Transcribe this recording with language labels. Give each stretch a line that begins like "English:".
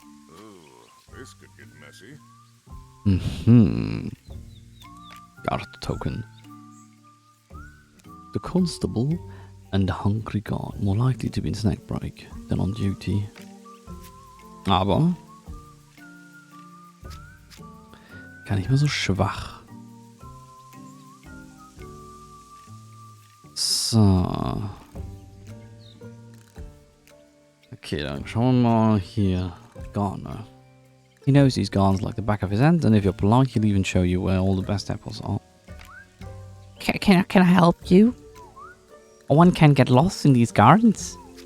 English: Ooh, this could get messy. Got the token. The constable and the hungry guard, more likely to be in snack break than on duty.
German: Aber gar nicht mehr so schwach. So. Okay, dann schauen wir mal hier.
English: Gardener. He knows these gardens like the back of his hand, and if you're polite, he'll even show you where all the best apples are. Can I help you? One can get lost in these gardens.